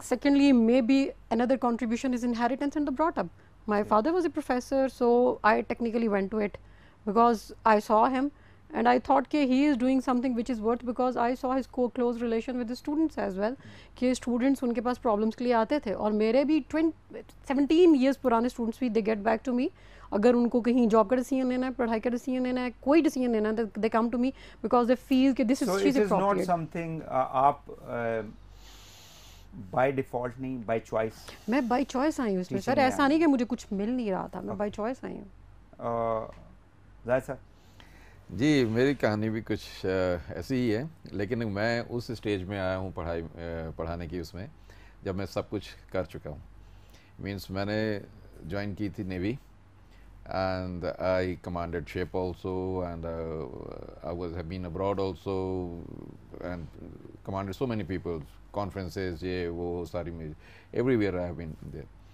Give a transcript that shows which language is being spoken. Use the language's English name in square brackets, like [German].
[English] Secondly, maybe another contribution is inheritance and the brought up. My father was a professor, so I technically went to it because I saw him and I thought that he is doing something which is worth, because I saw his close relation with the students as well. [Urdu] کہ students ان کے پاس problems کے لیے آتے تھے اور میرے بھی 17 years پرانے students بھی [English] they get back to me. [Urdu] اگر ان کو کہیں جاب کا ڈیسیژن لینا ہے, پڑھائی کا ڈیسیژن لینا ہے, کوئی ڈیسیژن لینا ہے, [English] they come to me [Urdu] because they feel کہ [English] this is appropriate. So it is not something [Urdu] آپ بائی ڈیفالٹ نہیں, بائی چوائس؟ میں بائی چوائس آئی ہوں اس میں سر, ایسا نہیں کہ مجھے کچھ مل نہیں رہا تھا, میں بائی چوائس آئی ہوں. ظاہر صاحب؟ جی میری کہانی بھی کچھ ایسی ہی ہے, لیکن میں اس اسٹیج میں آیا ہوں پڑھانے کی اس میں جب میں سب کچھ کر چکا ہوں. مینس میں نے جوائن کی تھی navy [English] and I commanded ship also, and I have been abroad also and commanded so many people, conferences, [Urdu] یہ وہ ساری میں [English] everywhere I have been there.